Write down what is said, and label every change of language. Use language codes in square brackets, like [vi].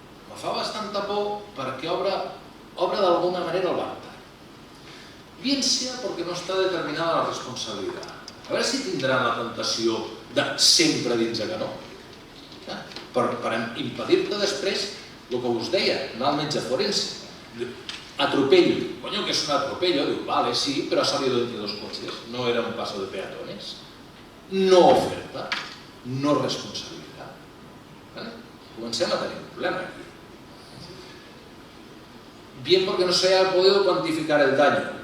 [ca] Me fa bastanta por perquè obre d'alguna manera el ventall. [es] Bien sea porque no está determinada la responsabilidad. [ca] A veure si tindran la tentació de sempre dir que no. Per impedir-te després el que us deia, anar al metge forense. [es] Atropello. Coño, que es un atropello. Diu, vale, sí, pero ha salido entre 2 coches. No era un paso de peatones. No oferta. [ca] No responsabilitat. Comencem a tenir un problema aquí. [es] Bien porque no se haya podido cuantificar el daño.